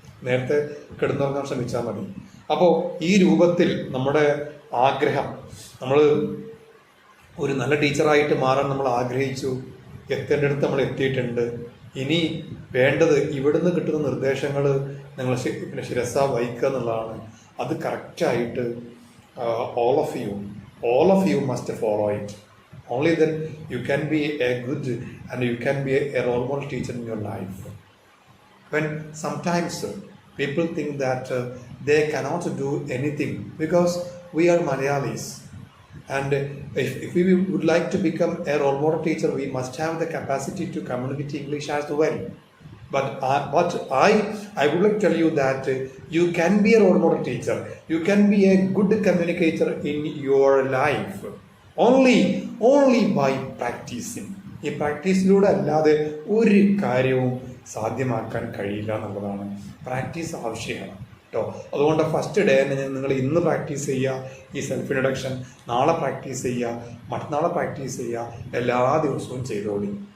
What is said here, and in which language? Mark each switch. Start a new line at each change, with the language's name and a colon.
Malayalam: നേരത്തെ കിടന്നുറങ്ങാൻ ശ്രമിച്ചാൽ മതി. അപ്പോൾ ഈ രൂപത്തിൽ നമ്മുടെ ആഗ്രഹം, നമ്മൾ ഒരു നല്ല ടീച്ചറായിട്ട് മാറാൻ നമ്മൾ ആഗ്രഹിച്ചു, എത്തേണ്ടടുത്ത് നമ്മൾ എത്തിയിട്ടുണ്ട്. ഇനി വേണ്ടത് ഇവിടുന്ന് കിട്ടുന്ന നിർദ്ദേശങ്ങൾ നിങ്ങൾ പിന്നെ ശിരസ വഹിക്കുക എന്നുള്ളതാണ്. അത് കറക്റ്റായിട്ട്
English: all of you must follow it. Only then you can be a good and you can be a role model teacher in your life. When sometimes people think that they cannot do anything because we are Malayalis, and if we would like to become a role model teacher, we must have the capacity to communicate English as well. But I would like to tell you that you can be a role model teacher, you can be a good communicator in your life only by practicing.
Malayalam: ഈ പ്രാക്ടീസിലൂടെ അല്ലാതെ ഒരു കാര്യവും സാധ്യമാക്കാൻ കഴിയില്ല എന്നുള്ളതാണ്. Practice ആവശ്യമാണ് കേട്ടോ. അതുകൊണ്ട് first day നിങ്ങൾ ഇന്ന് പ്രാക്ടീസ് ചെയ്യുക, ഈ സെൽഫ് ഇൻട്രൊഡക്ഷൻ, നാളെ പ്രാക്ടീസ് ചെയ്യുക, മറ്റന്നാളെ പ്രാക്ടീസ് ചെയ്യുക, എല്ലാ ദിവസവും ചെയ്തോളി.